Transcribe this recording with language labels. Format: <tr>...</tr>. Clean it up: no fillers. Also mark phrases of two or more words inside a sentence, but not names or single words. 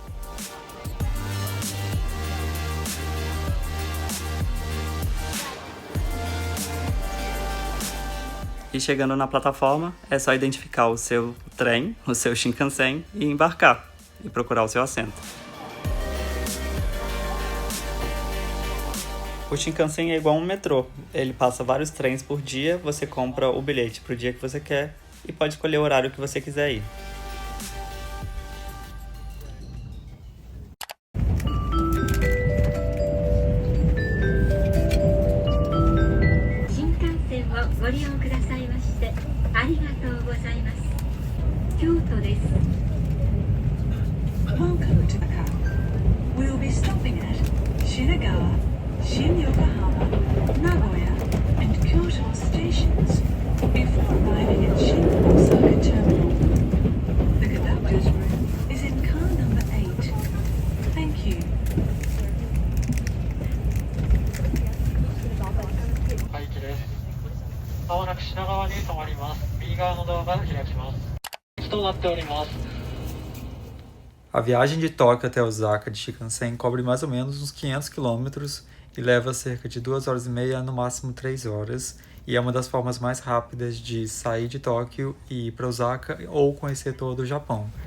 <pt>E chegando na plataforma, é só identificar o seu trem, o seu Shinkansen, e embarcar, e procurar o seu assento. O Shinkansen é igual a um metrô, ele passa vários trens por dia, você compra o bilhete para o dia que você quer e pode escolher o horário que você quiser ir.</pt> <en>Welcome to Macau. We will be stopping at Shinagawa, Shin-Yokohama, Nagoya, and Kyoto stations before arriving at Shin-Osaka Terminal. The conductor's room is in car number 8. Thank you.</en> <ja>はい、駅です。まもなく品川に停まります。右側のドアが開きます。となっております。</ja> <pt>A viagem de Tóquio até Osaka de Shinkansen cobre mais ou menos uns 500 km e leva cerca de 2 horas e meia, no máximo 3 horas, e é uma das formas mais rápidas de sair de Tóquio e ir para Osaka ou conhecer todo o Japão.</pt>